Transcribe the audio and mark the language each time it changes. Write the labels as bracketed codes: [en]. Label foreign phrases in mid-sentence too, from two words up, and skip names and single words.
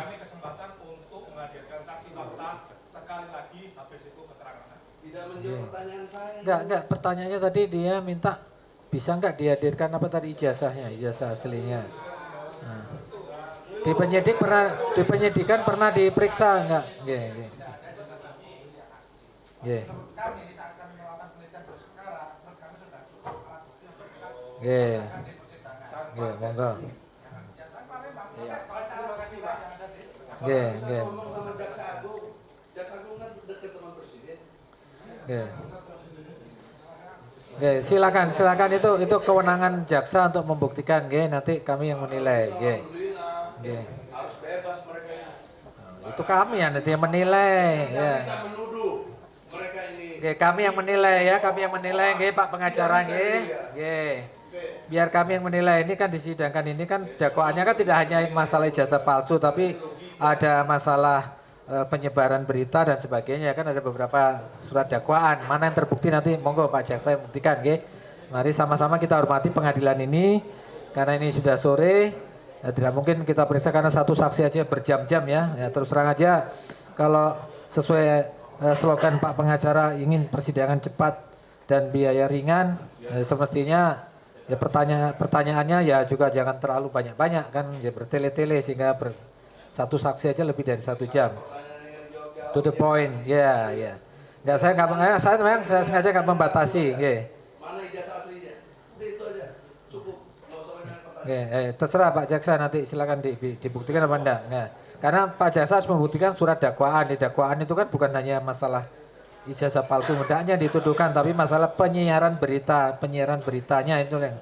[id] Kami kesempatan untuk menghadirkan saksi fakta sekali lagi habis itu keterangan. Tidak menjawab pertanyaan saya. enggak, pertanyaannya tadi dia minta bisa enggak dihadirkan apa tadi ijazahnya, ijazah aslinya. Nah. Di penyidikan pernah diperiksa enggak? [jv] Nggih, nggih. Nggih. Nggih. Nggih, monggo. Nggih, nggih. Nggih, [id] silakan itu kewenangan jaksa untuk membuktikan, nggih, nanti kami yang menilai, nggih. Nggih. Harus bebas mereka. Itu kami yang nanti yang menilai, ya. Bisa menuduh mereka ini. Nggih, kami yang menilai ya, kami yang menilai, nggih, Pak pengacara, nggih. Nggih. Biar kami yang menilai, ini kan disidangkan ini kan dakwaannya kan tidak hanya masalah ijazah palsu tapi ada masalah penyebaran berita dan sebagainya, kan ada beberapa surat dakwaan. Mana yang terbukti nanti monggo Pak Jaksa yang buktikan, nggih. Mari sama-sama kita hormati pengadilan ini karena ini sudah sore. Tidak mungkin kita periksa karena satu saksi aja berjam-jam ya. Ya terus terang aja kalau sesuai slogan Pak pengacara ingin persidangan cepat dan biaya ringan, semestinya ya pertanyaannya ya juga jangan terlalu banyak-banyak kan, ya bertele-tele sehingga satu saksi aja lebih dari 1 jam. [en] To the point, [id] ya, ya. Enggak, saya sengaja nggak membatasi, nggih. Mana ijazah aslinya? Udah itu aja, cukup. Nggak usah banyak pertanyaan. Oke, terserah Pak Jaksa nanti silakan dibuktikan apa enggak. Nah, karena Pak Jaksa harus membuktikan surat dakwaan. Di dakwaan itu kan bukan hanya masalah ijazah palsu hendaknya dituduhkan, tapi masalah penyiaran beritanya itu yang.